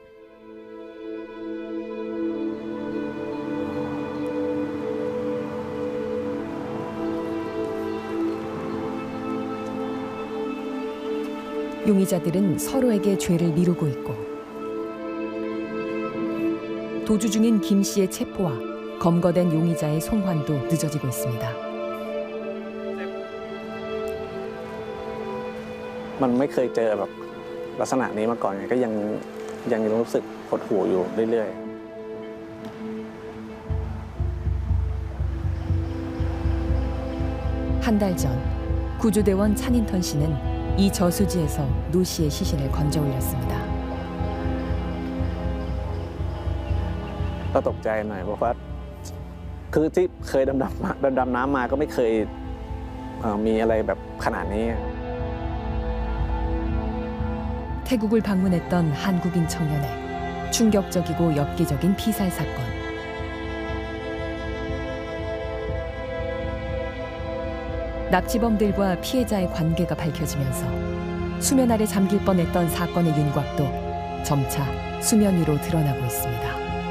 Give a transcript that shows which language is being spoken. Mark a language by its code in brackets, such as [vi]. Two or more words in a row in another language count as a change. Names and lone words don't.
[ko] 용의자들은 서로에게 죄를 미루고 있고 도주 중인 김 씨의 체포와 검거된 용의자의 송환도 늦어지고 있습니다. [th] มันไม่เคยเจอแบบลักษณะนี้มาก่อนไงก็ยังรู้สึกหดหู่อยู่เรื่อยๆ [ko] 한 달 전 구조대원 찬인턴 씨는 이 저수지에서 노 씨의 시신을 건져 올렸습니다. [th] ก็ตกใจหน่อยเพราะว่าคือที่เคยดำน้ำมาก็ไม่เคยมีอะไรแบบขนาดนี้ [ko] 태국을 방문했던 한국인 청년의 충격적이고 엽기적인 피살 사건. 납치범들과 피해자의 관계가 밝혀지면서 수면 아래 잠길 뻔했던 사건의 윤곽도 점차 수면 위로 드러나고 있습니다.